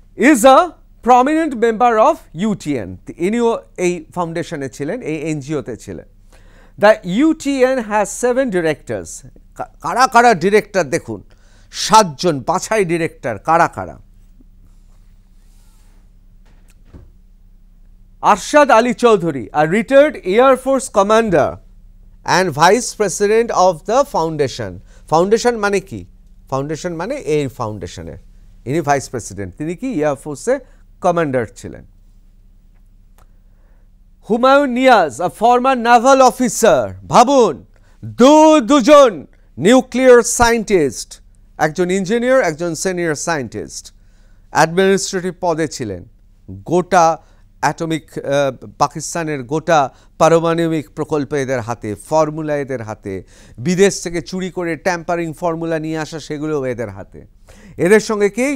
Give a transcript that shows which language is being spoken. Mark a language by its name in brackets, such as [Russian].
[English] is a prominent member of UTN, [Bangla] ইনিও এই ফাউন্ডেশনে ছিলেন, এই এনজিওতে ছিলেন। [English] The UTN has 7 directors. [Bangla] কারা ডিরেক্টর দেখুন, 7 জন বাছাই ডিরেক্টর। কারা? [English] Arshad Ali Chowdhury, a retired Air Force commander and vice president of the foundation। [Bangla] Foundation মানে কি? ফাউন্ডেশন মানে এই ফাউন্ডেশনের, ইনি ভাইস প্রেসিডেন্ট, তিনি কি এয়ার ফোর্সে কমান্ডার ছিলেন। [English] Humayun Niaz, a former naval officer। [Bangla] ভাবুন, দুজন নিউক্লিয়ার সায়েন্টিস্ট, একজন ইঞ্জিনিয়ার, একজন সিনিয়র সায়েন্টিস্ট, অ্যাডমিনিস্ট্রেটিভ পদে ছিলেন। গোটা অ্যাটমিক পাকিস্তানের গোটা পারমাণবিক প্রকল্প এদের হাতে, ফর্মুলা এদের হাতে, বিদেশ থেকে চুরি করে ট্যাম্পারিং ফর্মুলা নিয়ে আসা সেগুলো এদের হাতে। এদের সঙ্গে কে?